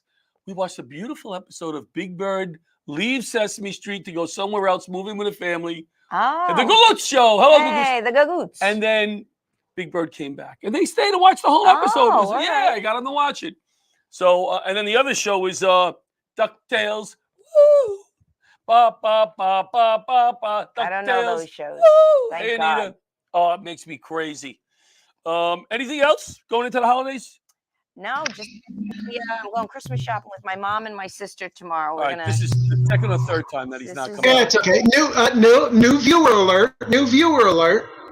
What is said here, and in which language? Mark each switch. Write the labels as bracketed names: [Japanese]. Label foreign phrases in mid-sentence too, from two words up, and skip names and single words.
[English] We watched a beautiful episode of Big Bird leaves Sesame Street to go somewhere else, moving with a family. Oh. The Gagoots Show. Hello, Hey, the Gagoots. And then Big Bird came back. And they stayed to watch the whole episode. I got them to watch it. So, and then the other show is DuckTales. Woo! Ba, ba, ba, ba, ba, ba. I don't know those shows. Woo! Thank Hey, God. Anita. Oh, it makes me crazy. Anything else going into the holidays? No, just I'm going Christmas shopping with my mom and my sister tomorrow. All right, this is the second or third time that he's not coming. Yeah, it's okay. New viewer alert. New viewer alert.